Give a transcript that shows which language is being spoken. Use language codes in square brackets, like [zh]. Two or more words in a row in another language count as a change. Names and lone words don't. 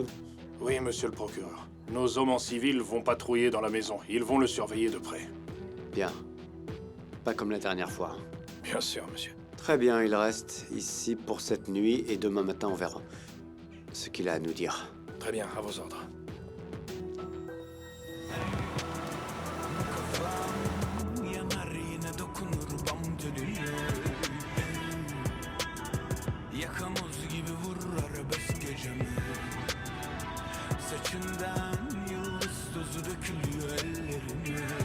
[fr] Oui, monsieur le procureur. Nos hommes en civil vont patrouiller dans la maison. Ils vont le surveiller de près. Bien. Pas comme la dernière fois. Bien sûr, monsieur. Très bien, il reste ici pour cette nuit et demain matin on verra ce qu'il a à nous dire. Très bien, à vos ordres. [tr] Yanar yine dokunur bam gönüllü. Yakamoz gibi vurur arabesk gecemi. Saçından yıldız tozu dökülüyor ellerime.